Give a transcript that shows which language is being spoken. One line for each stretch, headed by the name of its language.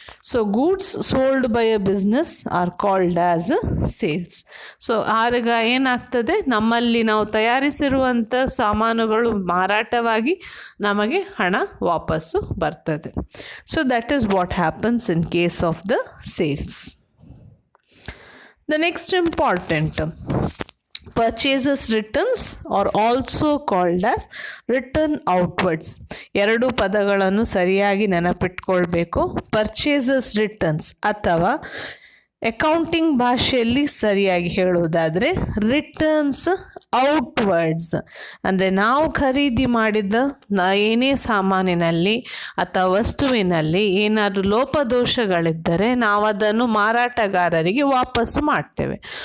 English: So goods sold by a business are called as sales.
Kannada: So ಆಗ ಏನಾಗ್ತದೆ, ನಮ್ಮಲ್ಲಿ ನಾವು ತಯಾರಿಸಿರುವಂಥ ಸಾಮಾನುಗಳು ಮಾರಾಟವಾಗಿ ನಮಗೆ ಹಣ ವಾಪಸ್ಸು ಬರ್ತದೆ.
English: So that is what happens in case of the sales. The next important, purchases returns are also called as return outwards.
Kannada: ಎರಡು ಪದಗಳನ್ನು ಸರಿಯಾಗಿ ನೆನಪಿಟ್ಕೊಳ್ಬೇಕು. ಪರ್ಚೇಸಸ್ ರಿಟರ್ನ್ಸ್ ಅಥವಾ ಅಕೌಂಟಿಂಗ್ ಭಾಷೆಯಲ್ಲಿ ಸರಿಯಾಗಿ ಹೇಳುವುದಾದರೆ ರಿಟರ್ನ್ಸ್ ಔಟ್ವರ್ಡ್ಸ್. ಅಂದರೆ ನಾವು ಖರೀದಿ ಮಾಡಿದ ಏನೇ ಸಾಮಾನಿನಲ್ಲಿ ಅಥವಾ ವಸ್ತುವಿನಲ್ಲಿ ಏನಾದರೂ ಲೋಪದೋಷಗಳಿದ್ದರೆ ನಾವು ಅದನ್ನು ಮಾರಾಟಗಾರರಿಗೆ ವಾಪಸ್ಸು ಮಾಡ್ತೇವೆ.